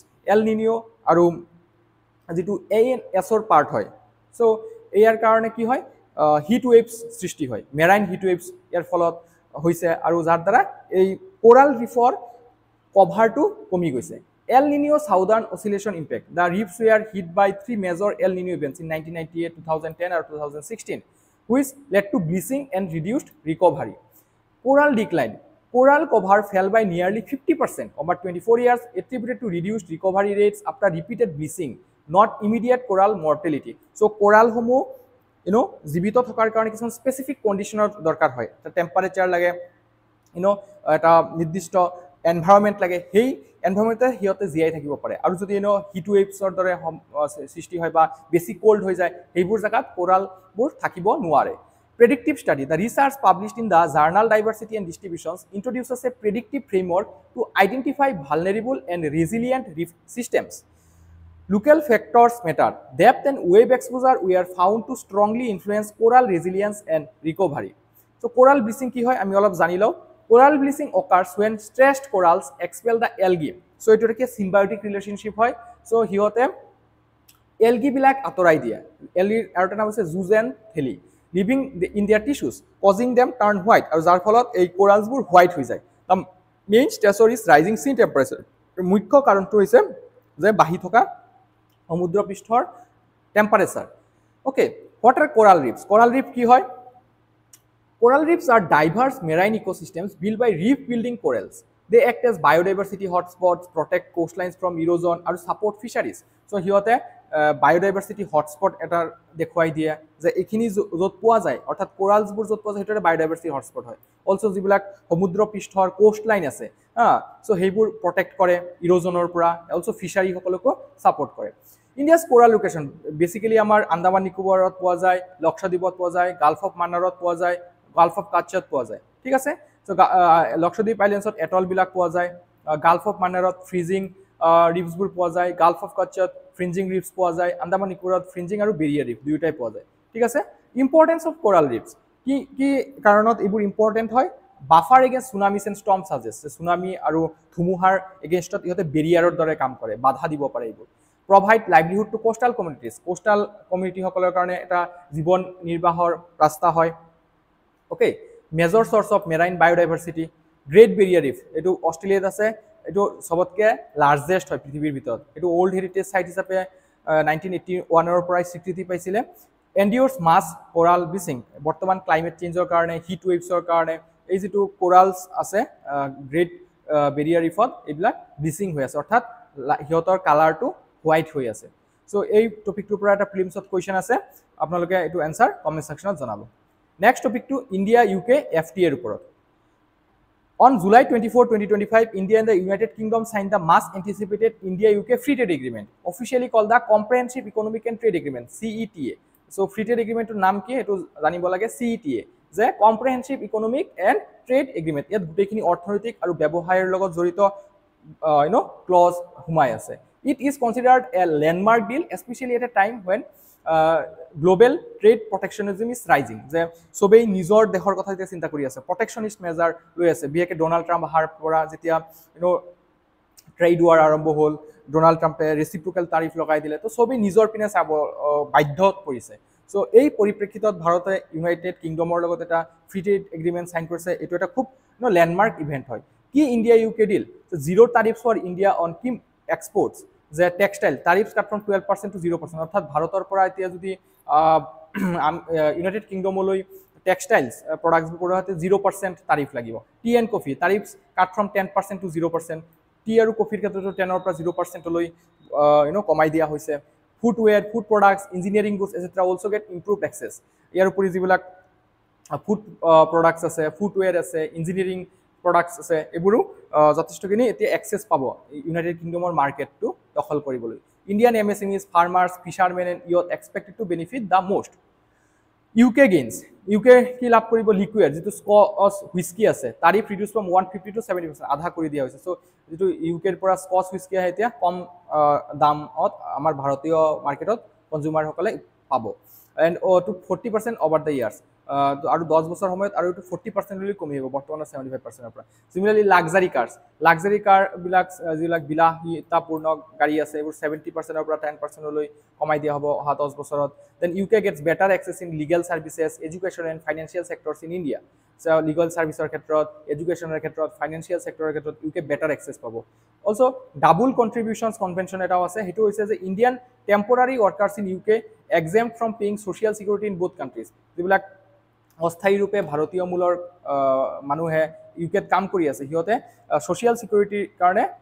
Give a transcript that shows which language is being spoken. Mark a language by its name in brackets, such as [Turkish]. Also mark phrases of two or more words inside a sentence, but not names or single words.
[Assamese] এল নিনিঅ' আৰু যিটো ANSৰ পাৰ্ট হয়, চ' ইয়াৰ কাৰণে কি হয়, [English] heat waves [Assamese] সৃষ্টি হয়, [English] marine heat waves [Assamese] ইয়াৰ ফলত হৈছে, আৰু যাৰ দ্বাৰা এই [English] coral reef cover [Assamese] কমি গৈছে। [English] El Niño Southern Oscillation impact, the reefs were hit by 3 major El Niño events in 1998, 2010 আৰু 2016, which led to bleaching and reduced recovery. Coral decline, coral cover fell by nearly 50% over 24 years, attributed to reduced recovery rates after repeated bleaching, not immediate coral mortality. So coral homo [Assamese] জীৱিত থকাৰ কাৰণে কিছুমান [English] specific condition [Assamese] দৰকাৰ হয়, এটা টেম্পাৰেচাৰ লাগে, এটা নিৰ্দিষ্ট এনভাইৰনমেণ্ট লাগে, সেই এনভাইৰনমেণ্টে সিহঁতে জীয়াই থাকিব পাৰে। আৰু যদি [English] heat waves [Assamese] দৰে সৃষ্টি হয় বা বেছি কোল্ড হৈ যায়, সেইবোৰ জেগাত কোৰালবোৰ থাকিব নোৱাৰে। [English] Predictive study, the research published in the journal Diversity and Distributions introduces a predictive framework to identify vulnerable and resilient reef systems. Local factors matter. Depth and wave exposure were found to strongly influence coral resilience and recovery. So coral bleaching [Assamese] কি হয় আমি অলপ জানি লওঁ। [English] Coral bleaching occurs when stressed corals expel the algae. [Assamese] So এইটো কি [English] symbiotic relationship [Assamese] হয়। So সিহঁতে algae বিলাক আঁতৰাই দিয়ে। [English] algae [Assamese] আৰু এটা নাম হৈছে [English] zooxanthellae, living in their tissues, causing them turn white, [Assamese] আৰু যাৰ ফলত এই coralsবোৰ white হৈ যায়। [English] The main stressor is rising sea temperature. [Assamese] মুখ্য কাৰণটো হৈছে যে বাঢ়ি থকা সমুদ্ৰ পৃষ্ঠৰ টেম্পাৰেচাৰ [English] okay what are coral reefs coral reef [Assamese] কি হয় [English] Coral reefs are diverse marine ecosystems built by reef building corals. They act as biodiversity hotspots, protect coastlines from erosion, and support fisheries. [Assamese] So, here [English] biodiversity hotspot [Assamese] এটা দেখুৱাই দিয়ে যে এইখিনি য'ত পোৱা যায় অৰ্থাৎ কোৰালছবোৰ য'ত পোৱা যায় সেইটো [English] biodiversity hotspot [Assamese] হয় অলসো যিবিলাক সমুদ্ৰ পৃষ্ঠৰ [English] coast line [Assamese] আছে সো সেইবোৰ প্ৰটেক্ট কৰে ইৰোজনৰ পৰা অলসো ফিশাৰী সকলকো সাপোৰ্ট কৰে [English] India's coral location basically [Assamese] আমাৰ আন্দামান নিকোবৰত পোৱা যায় লক্ষদ্বীপত পোৱা যায় গালফ অফ মান্নাৰত পোৱা যায় গালফ অফ কাচ্চত পোৱা যায় ঠিক আছে সো লক্ষদ্বীপ আইল্যান্ডছত এটল বিলাক পোৱা যায় গালফ অফ মান্নাৰত [English] fringing reefs [Assamese] পোৱা যায় গালফ অফ কাচ্চত [English] fringing reefs [Assamese] পোৱা যায় আন্দামান নিকোবৰত ফ্ৰিঞ্জিং আৰু [English] barrier reef [Assamese] দুয়োটাই পোৱা যায় ঠিক আছে [English] importance of coral reefs [Assamese] কি কি কাৰণত এইবোৰ ইম্পৰ্টেন্ট হয় [English] buffer against tsunamis and storm suggest [Assamese] সুনামি আৰু ধুমুহাৰ এগেইনষ্টত ইহঁতে বেৰিয়াৰৰ দৰে কাম কৰে বাধা দিব পাৰে এইবোৰ [English] provide livelihood to coastal communities coastal community [Assamese] সকলৰ কাৰণে এটা জীৱন নিৰ্বাহৰ ৰাস্তা হয় okay [English] major source of marine biodiversity [Assamese] great barrier reef এটো অস্ট্রেলিয়াত আছে এটো সবতকে লাৰ্জেষ্ট হয় পৃথিৱীৰ ভিতৰত এটো ওল্ড [English] heritage site [Assamese] হিচাপে 1981 ৰ পৰাই স্বীকৃতি পাইছিলে [English] endures mass coral bleaching [Assamese] বৰ্তমান [English] climate change [Assamese] কাৰণে [English] heat waves [Assamese] কাৰণে এই যেটো কোৰালছ আছে গ্ৰেট বেৰিয়াৰ ৰিফত এইবিলাক ব্লিচিং হৈ আছে অৰ্থাৎ হিয়তৰ কালাৰটো হোয়াইট হৈ আছে সো এই টপিকটোৰ পৰা এটা প্ৰিলিমছত কোৱেশ্চন আছে আপোনালোকে এটো [English] answer comment section [Assamese] জনাব [English] next topic India UK FTA [Assamese] ৰ ওপৰত [English] On July 24, 2025, India and the United Kingdom signed the much anticipated India-UK Free Trade Agreement, officially called the Comprehensive Economic and Trade Agreement (CETA). So, Free Trade Agreement to [Assamese] নাম কি এটো জানিব লাগে [English] CETA যে Comprehensive Economic and Trade Agreement [Assamese] ইয়াত গুটেখিনি অৰ্থনৈতিক আৰু ব্যৱসায়ৰ লগত জড়িত ক্লজ হুমাই আছে [English] It is considered a landmark deal, especially at a time when global trade protectionism is rising. [Assamese] যে সবেই নিজৰ দেশৰ কথা যেতিয়া চিন্তা কৰি আছে [English] protectionist measure [Assamese] লৈ আছে বিশেষকৈ ডোনাল্ড ট্ৰাম্প অহাৰ পৰা যেতিয়া [English] trade war [Assamese] আৰম্ভ হ'ল ডোনাল্ড ট্ৰাম্পে [English] reciprocal tariff [Assamese] লগাই দিলে তো সবেই নিজৰ পিনে চাব বাধ্যত পৰিছে সো এই পৰিপ্ৰেক্ষিতত ভাৰতে ইউনাইটেড কিংডমৰ লগত এটা [English] free trade agreement [Assamese] সাইন কৰিছে এটো এটা খুব [English] landmark event [Assamese] হয় কি [English] India UK deal zero tariff for India on key exports [Assamese] যে [English] textile tariffs cut from 12% to 0% [Assamese] অর্থাৎ ভারতৰ পৰা এতিয়া যদি ইউনাইটেড কিংডমলৈ [English] textiles products [Assamese] পৰাতে 0% তাৰিফ লাগিব [English] tea and coffee tariffs cut from 10% to 0% [Assamese] টি আৰু কফিৰ ক্ষেত্ৰতো 10 ৰ পৰা 0% লৈ কমাই দিয়া হৈছে [English] footwear food products engineering goods etcetera also get improved access [Assamese] ইয়াৰ উপৰি যিবিলাক [English] food products [Assamese] আছে ফুটৱেৰ আছে [English] engineering products [Assamese] আছে এবোৰো যথেষ্টখিনি এতিয়া এক্সেস পাব ইউনাইটেড কিংডমৰ মাৰ্কেটটো দখল কৰিবলৈ [English] Indian MSMEs farmers fishermen and youth expected to benefit the most UK gains UK [Assamese] কি লাভ কৰিব লিকুইড যেটো [English] Scotch whisky [Assamese] আছে [English] tariff reduce from 150 to 70% [Assamese] আধা কৰি দিয়া হৈছে সো যেটো ইউকেৰ পৰা [English] Scotch whisky [Assamese] আহে এতিয়া কম দামত আমাৰ ভাৰতীয় [English] market consumer [Assamese] সকলে পাব [English] and to 40% over the years [Assamese] আৰু 10 বছৰ সময়ত আৰু 40% লৈ কমি হ'ব বৰ্তমান 75% ৰ পৰা [English] similarly luxury car [Assamese] বিলাক বিলাসিতাপূৰ্ণ গাড়ী আছে এবোৰ 70% ৰ পৰা 10% লৈ কমাই দিয়া হ'ব অহা 10 বছৰত [English] then UK gets better access in legal services education and financial sectors in India [Assamese] সো [English] legal service [Assamese] ক্ষেত্ৰত এডুকেশনৰ ক্ষেত্ৰত [English] financial sector [Assamese] ক্ষেত্ৰত [English] UK better access [Assamese] পাব [English] also double contributions convention [Assamese] এটা আছে হেতু হৈছে যে [English] Indian temporary workers in UK exempt from paying social security in both countries [Assamese] যিবিলাক অস্থায়ী ৰূপে ভাৰতীয় মূলৰ মানুহে ইউকেত কাম কৰি আছে হিয়তে [English] social security [Assamese] কাৰণে